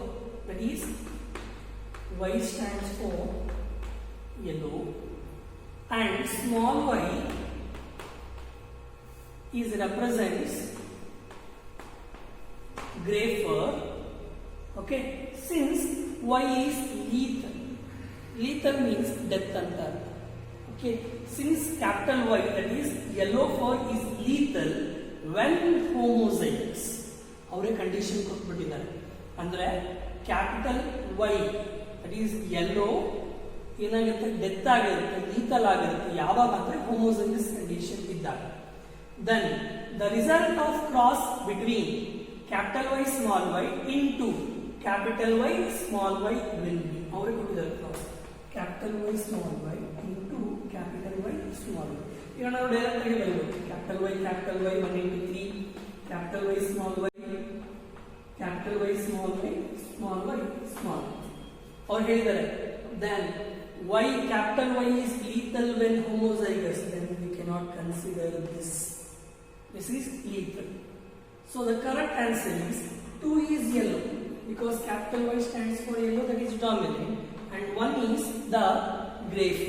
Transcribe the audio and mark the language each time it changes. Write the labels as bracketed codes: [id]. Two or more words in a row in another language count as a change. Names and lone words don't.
[en] That is, Y stands for yellow and small y is represents grey fur. Okay, since Y is lethal, lethal means death anta. Okay, since capital Y, that is yellow fur, is lethal when homozygous. [kn] ಅವರೇ ಕಂಡೀಷನ್ ಕೊಟ್ಬಿಟ್ಟಿದ್ದಾರೆ. ಅಂದ್ರೆ [en] capital Y, that is yellow, [kn] ಏನಾಗುತ್ತೆ, ಡೆತ್ ಆಗಿರುತ್ತೆ, lethal ಆಗಿರುತ್ತೆ ಯಾವಾಗ ಅಂದ್ರೆ [en] homozygous condition [kn] ಇದ್ದಾಗ. [en] Then the result of cross between capital Y small y into capital Y small y will be. [kn] ಅವರೇ ಕೊಟ್ಟಿದ್ದಾರೆ cross. [en] Capital Y small y into capital Y small y. [kn] ಈಗ ನಾವು ಡೈರೆಕ್ಟ್ ಆಗಿ ಬರೆಯಬಹುದು. [en] capital Y 1 into 3, capital Y small y, capital Y small y, small y, small y. [kn] ಅವ್ರು ಹೇಳಿದ್ದಾರೆ [en] then Y capital Y is lethal when homozygous, then we cannot consider this. This is lethal. So the correct answer is 2 is yellow because capital Y stands for yellow, that is dominant, and 1 is the grey fur.